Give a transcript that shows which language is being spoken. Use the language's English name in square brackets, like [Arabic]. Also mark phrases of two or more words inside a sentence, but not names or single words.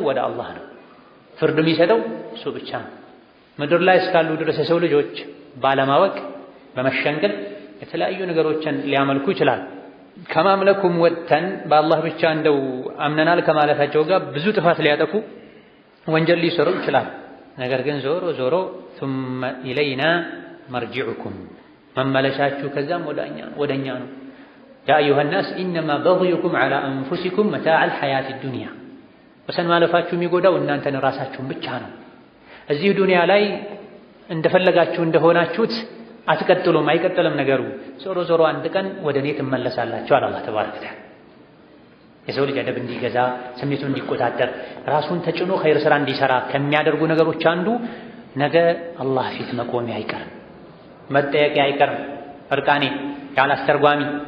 [Amharic] ወደ አላህ ነው። ፍርድ የሚሰጠው እሱ ብቻ ነው። ምድር ላይ እስካሉ ድረስ የሰው ልጆች ባለማወቅ በመሸንገል የተለያዩ ነገሮችን ሊያመልኩ ይችላል። ከማምለኩም ወጥተን በአላህ ብቻ እንደው አምነናል ከማለታቸው ጋር ብዙ ጥፋት ሊያጠፉ ወንጀል ሊሰሩ ይችላል። ነገር ግን ዞሮ ዞሮ [Arabic] ثم إلينا مرجعكم [Amharic] መመለሻችሁ ከዛም ወደኛ ነው። [Arabic] يا أيها الناس إنما بغيكم على أنفسكم متاع الحياة الدنيا [Amharic] ወሰን ማለፋችሁ የሚጎዳው እናንተን ራሳችሁን ብቻ ነው። እዚህ ዱንያ ላይ እንደፈለጋችሁ እንደሆናችሁት አትቀጥሉም፣ አይቀጥልም ነገሩ። ዞሮ ዞሮ አንድ ቀን ወደ እኔ ትመለሳላችሁ አለ አላህ [Arabic] تبارك وتعالى። [Amharic] የሰው ልጅ አደብ እንዲገዛ ስሜቱን እንዲቆጣጠር ራሱን ተጭኖ ኸይር ስራ እንዲሰራ ከሚያደርጉ ነገሮች አንዱ ነገ አላህ ፊት መቆሚያ አይቀርም፣ መጠየቂያ አይቀርም። እርቃኔ ያለ አስተርጓሚ